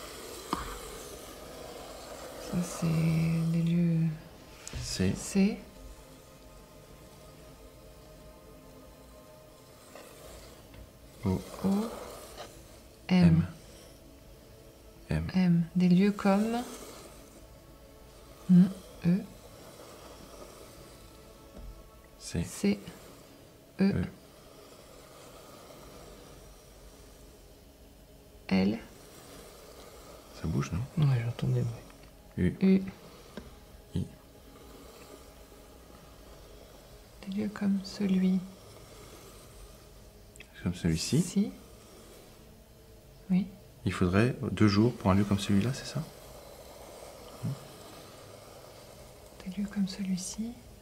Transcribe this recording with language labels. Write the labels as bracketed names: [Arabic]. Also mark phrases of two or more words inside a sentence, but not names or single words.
[French] Ça, c'est des lieux C, C. O, O. M. M. M, M. Des lieux comme E. C, C. E. E. L. Ça bouge, non? Ouais, j'entends des bruits. U, U. I. Des lieux comme celui. Comme celui-ci. Si. Oui. Il faudrait 2 jours pour un lieu comme celui-là, c'est ça? Des lieux comme celui-ci.